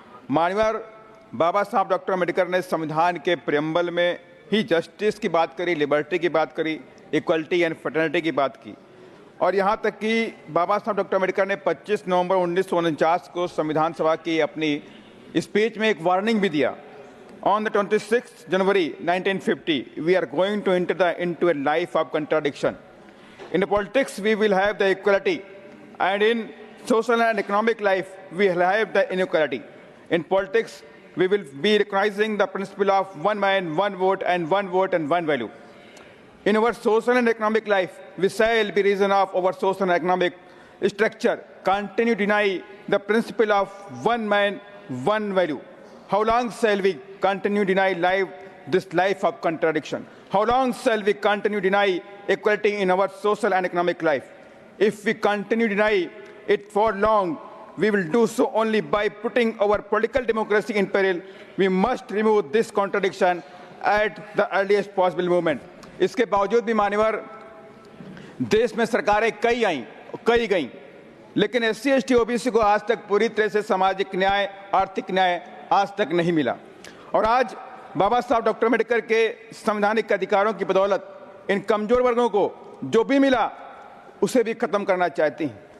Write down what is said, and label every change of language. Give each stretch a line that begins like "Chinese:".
Hindi: मान्यवर बाबा साहब डॉक्टर अम्बेडकर ने संविधान के प्रेम्बल में ही जस्टिस की बात करी, लिबर्टी की बात करी, इक्वलिटी एंड फ्रेटर्निटी की बात की। और यहाँ तक कि बाबा साहब डॉक्टर अम्बेडकर ने 25 नवंबर 1949 को संविधान सभा की अपनी स्पीच में एक वार्निंग भी दिया।
English: On the 26th January 1950, we are going to enter into a life of contradiction. In politics, we will have the equality, and in social and economic life, we will have the inequality. In politics, we will be recognizing the principle of one man, one vote and one value. In our social and economic life, we shall be reason of our social and economic structure continue to deny the principle of one man, one value. How long shall we continue to deny this life of contradiction? How long shall we continue to deny equality in our social and economic life? If we continue to deny it for long, we will do so only by putting our political democracy in peril. We must remove this contradiction at the earliest possible moment.
Hindi: इसके बावजूद भी मान्यवर देश में सरकारें कई गई, लेकिन एससी एसटी ओबीसी को आज तक पूरी तरह से सामाजिक न्याय, आर्थिक न्याय आज तक नहीं मिला। और आज बाबा साहब डॉक्टर अम्बेडकर के संवैधानिक अधिकारों की बदौलत इन कमजोर वर्गों को जो भी मिला उसे भी खत्म करना चाहती हैं।